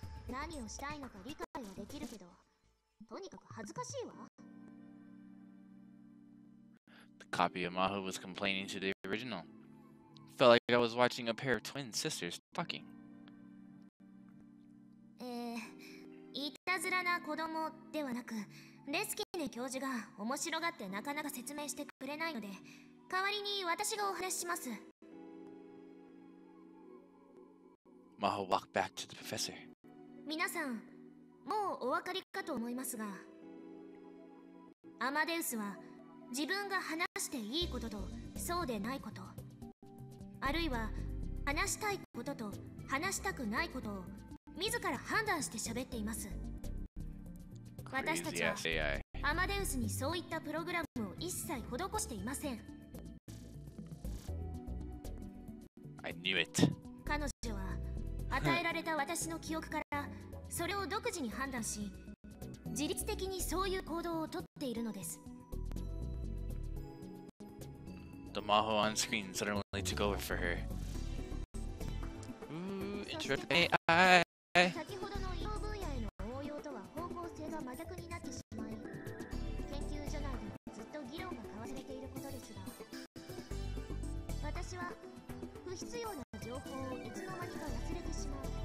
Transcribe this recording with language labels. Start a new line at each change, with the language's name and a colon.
Japanese: 何をしたいのか理解はできるけど、とにかく恥ずかしいわ。
English: The copy of Maho was complaining to the original. Felt like I was watching a pair of twin sisters talking.
Japanese: いたずらな子供ではなく、レスキネ教授が面白がってなかなか説明してくれないので、代わりに私がお話しします。
English: Maho walked back to the professor.
Japanese: 皆さん、もうお分かりかと思いますが、アマデウスは自分が話していいこととそうでないこと、あるいは話したいことと話したくないことを自ら判断して喋っています。私たちはアマデウスにそういったプログラムを一切施していません。
English: I knew it.
Japanese: 彼女は与えられた私の記憶からそれを独自に判断し、自律的にそういう行動をとっているのです。
English: The Maho on screen suddenly took over for her. Interrupt AI.
Japanese: 先ほどの医療分野への応用とは方向性が真逆になってしまい、研究所内でずっと議論が交わされていることですが、私は不必要な情報をいつの間にか忘れてしまう。